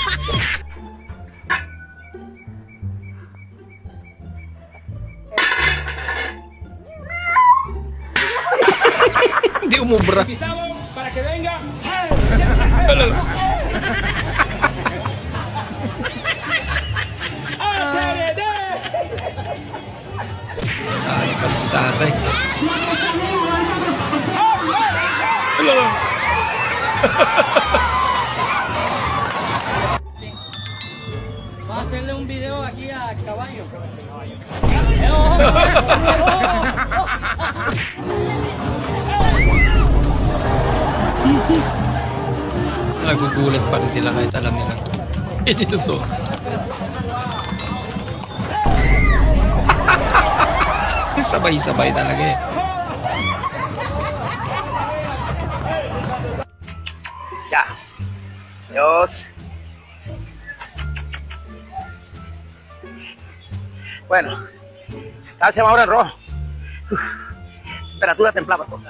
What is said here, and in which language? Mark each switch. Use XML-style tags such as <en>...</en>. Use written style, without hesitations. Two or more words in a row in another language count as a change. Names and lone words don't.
<tl>Hindi umubra. Dali pala si tatay.</tl> <es>Va a hacerle un video aquí a caballo.</es> <tl>Nagugulat pa rin sila kahit alam nila. Hindi to. Sabay-sabay talaga eh.</tl> <es>Ya. Dios. Bueno, tal se va ahora en rojo. Temperatura templada.</es>